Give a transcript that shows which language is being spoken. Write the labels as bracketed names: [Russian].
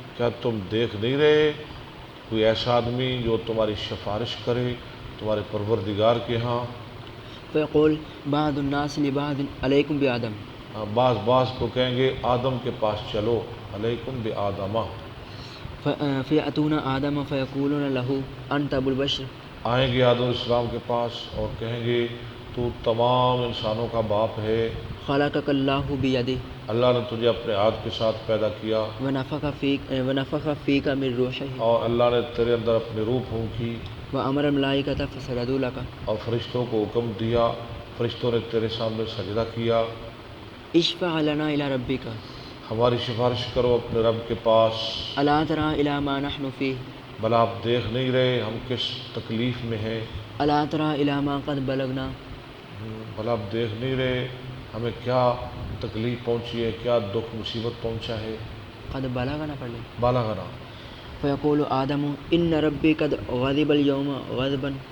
[Urdu] کیا تم دیکھ نہیں رہے کوئی ایسا آدمی جو تمہاری سفارش کرے تمہارے پروردگار کے ہاں؟ [Arabic] فيقول بعض الناس لبعض عليكم بآدم۔ [Urdu] بعض کو کہیں گے آدم کے پاس چلو، [Arabic] علیکم بآدمہ، فيأتون آدم فيقولون له أنت أبو البشر۔ [Urdu] آئیں گے آدم علیہ السلام کے پاس اور کہیں گے تو تمام انسانوں کا باپ ہے، [Arabic] خلقك الله بيده [Urdu] اللہ نے تجھے اپنے ہاتھ کے ساتھ پیدا کیا، [Arabic] ونفخ فيك من روحه [Urdu] اور اللہ نے تیرے اندر اپنی روح پھونکی، [Arabic] وأمر الملائكة فسجدوا لك۔ [Urdu] اور فرشتوں کو حکم دیا، فرشتوں نے تیرے سامنے سجدہ کیا، [Arabic] اشفع لنا إلى ربك [Urdu] ہماری سفارش کرو اپنے رب کے پاس۔ [Arabic] ألا ترى إلى ما نحن فيه۔ [Urdu] بھلا آپ دیکھ نہیں رہے ہم کس تکلیف میں ہیں؟ [Arabic] ألا ترى إلى ما قد بلغنا۔ [Urdu] بھلا آپ دیکھ نہیں رہے ہمیں کیا تکلیف پہنچی ہے، کیا دکھ مصیبت پہنچا ہے؟ [Arabic] قد بلغنا [Urdu] پڑھ لیں۔ [Arabic] بالغنا۔ فيقول آدم إن ربي قد غضب اليوم غضبا